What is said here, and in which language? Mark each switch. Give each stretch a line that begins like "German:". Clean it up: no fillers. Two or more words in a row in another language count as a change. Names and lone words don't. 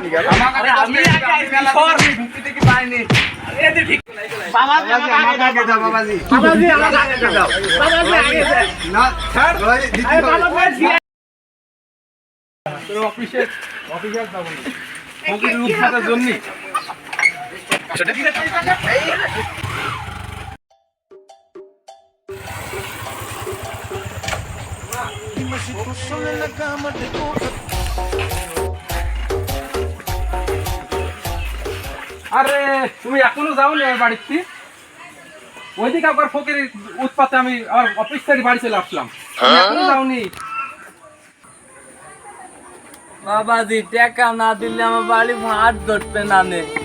Bangla: আরে আমি আগে আইছি, সর। ঢুকতে কি পাইনি। এদি ঠিক বাবাজি আমাকে আগে দাও। বাবাজি বাবাজি আমাকে আগে দাও, বাবাজি আগে দাও। না ছাড় ভাই দিতে আরে হবে। বাবাজি তোর অফিসে যাবো না ফকির উৎপাতের জন্য।
Spanish: Dime si tú sola en la cama te toca.
Bangla: আরে তুমি এখনো যাওনি আমার বাড়িতে? ওইদিকে একবার ফকির উৎপাতে আমি আমার অফিস থেকে বাড়ি চলে আসলাম, তুমি এখনো যাওনি? বাবাজি টাকা না দিলে আমার বাড়ি ভাত ধরতে না নে।